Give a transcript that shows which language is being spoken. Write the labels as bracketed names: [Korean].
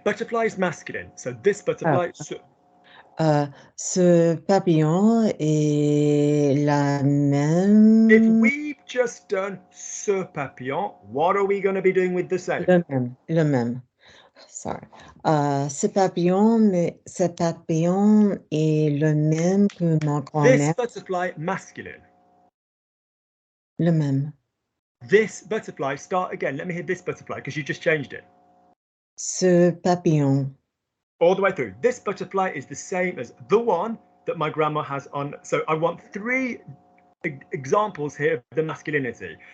[English] Butterfly is masculine. So this butterfly. [French] Ce papillon est la même. [English] If we've just done [French] ce papillon, [English] what are we going to be doing with the same? [French] Le même. Sorry. Ce papillon est le même que ma grand-mère. [English] This butterfly, masculine. [French] Le même. [English] This butterfly, start again. Let me hear this butterfly, because you just changed it. [French] Ce papillon. [English] All the way through. This butterfly is the same as the one that my grandma has on. So I want 3 examples here of the masculinity.